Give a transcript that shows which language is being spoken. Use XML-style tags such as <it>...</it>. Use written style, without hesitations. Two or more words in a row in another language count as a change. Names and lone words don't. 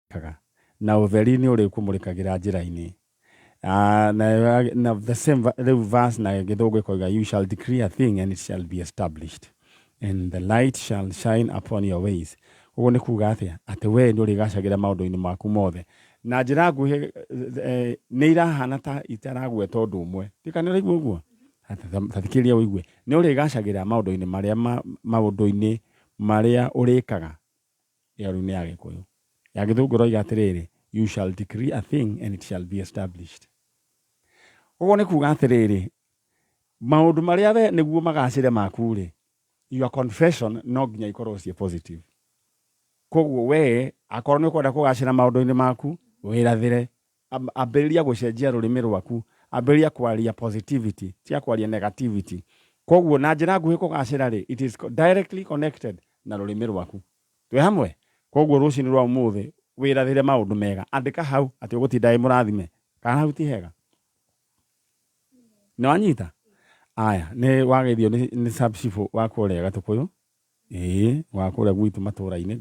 <ki>ũrekaga na ũtheri nĩ ũrĩ kũmũrĩkagĩra njĩra-inĩ. Na</ki> <en>the same verse</en> <ki>na gĩthũngũ ĩkoiga,</ki> <en>you shall decree a thing and it shall be established and the light shall shine upon your ways.</en> <ki>Ũguo nĩ kuga atĩ we nĩ ũrĩgacagĩra maũndũ-inĩ maku mothe. Na njĩra nguhĩ nĩ irahana ta itaragweta ũndũ ũmwe. Tikana ũraigua ũguo? Tathikĩrĩria ũigue. Nĩ ũrĩgacagĩra maũndũ-inĩ marĩa ũrĩkaga ĩyo-inĩ ya Gĩkũyũ. Ya Gĩthũngũ ĩroiga atĩrĩrĩ,</ki> <en>you shall decree a thing and it shall be established.</en> <ki>Ũguo nĩ kuga atĩrĩrĩ, maũndũ marĩa we nĩguo magacĩre maku-rĩ,</ki> <en>your confession</en> <ki>no nginya ikorwo ciĩ positive. Koguo we akorwo nĩ ũkwenda kũgacĩra maũndũ-inĩ maku, wĩrathĩre, ambĩrĩria gũcenjia rũrĩmĩ rwaku, ambĩrĩria kwaria positivity, cia kwaria negativity. Koguo na njĩra nguhĩ kũgacĩra-rĩ,</ki> <en>it is directly connected</en> <ki>na rũrĩmĩ rwaku. Twĩ hamwe? Koguo rũcinĩ rwa ũmũthĩ wĩrathĩre maũndũ mega. Andĩka hau atĩ ũgũtinda mũrathime. Kana hau ti hega? Nĩ wanyita? Aya, nĩ wageithio nĩ Sub-Chief wa kũrĩa Gatũkũyũ. Wa kũrĩa gwitũ matũũra-inĩ.</ki>